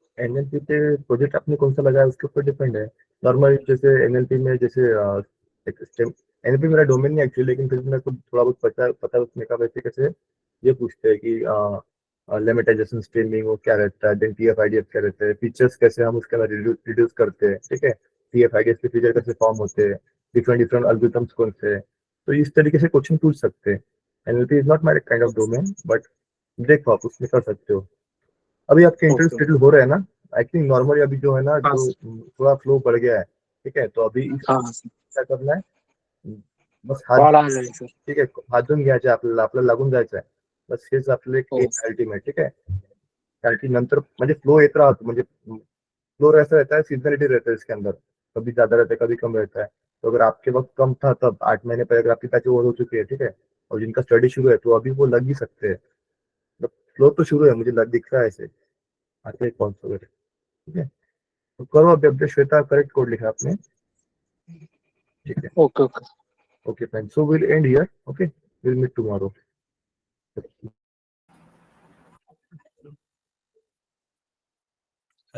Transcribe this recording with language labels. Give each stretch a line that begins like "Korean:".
Hindi: NLP पे project आपने कौन सा लगाया उसके ऊपर डिपेंड है। नॉर्मल जैसे एनएलपी में जैसे एनएलपी मेरा डोमेन नहीं एक्चुअली, लेकिन फिर भी मेरे को थोड़ा बहुत पता है उसमें का वैसे कैसे ये पूछते हैं कि लेमेटाइजेशन स्ट्रीमिंग वो क्या रहता है, देन टीएफ-आईडीएफ क्या रहता है, फीचर्स कैसे हम उसके अंदर रिड्यूस करते हैं, ठीक है, टीएफ-आईडीएफ के फीचर कैसे फॉर्म होते हैं, डिफरेंट डिफरेंट एल्गोरिथम्स कौन से हैं। तो इस तरीके से क्वेश्चन पूछ सकते हैं।
English: NLP is not my kind of domain,
Hindi: but देखो आप उसमें कर सकते हो। अभी आपके इंटरव्यू
English: Okay.
Hindi: शेड्यूल हो रहे हैं ना?
English: I think normally
Hindi: अभी जो है ना, हाँ जो थोड़ा फ्लो बढ़ गया है, ठीक है, तो अभी इस हाँ क्या करना है, बस हात
Marathi: कॉल आलेला आहे सर. ठीक आहे, हात धुवून घ्यायचे आपल्याला लागून जायचं आहे. बस हेच आपलं एक हो. अल्टिमेट, ठीक आहे. कारण की नंतर म्हणजे फ्लो येत राहतो, म्हणजे
Hindi: फ्लो ऐसा रहता है, सीजनलिटी रहता है इसके अंदर, कभी ज्यादा रहता है कभी कम रहता है. तो अगर आपके वक्त कम था तब 8 महीने पहले अगर आपकी पैच ओवर हो चुकी है, ठीक है, और जिनका स्टडी शुरू है तो अभी वो लग ही सकते हैं. फ्लो तो शुरू है, मुझे दिख रहा है ऐसे आते हैं कॉल्स वगैरह, ठीक है. तो करो अभी अपडेट. श्वेता करेक्ट कोड लिखा आपने, ठीक है.
English: Okay okay. Okay, fine. So we'll end here. Okay, we'll meet tomorrow.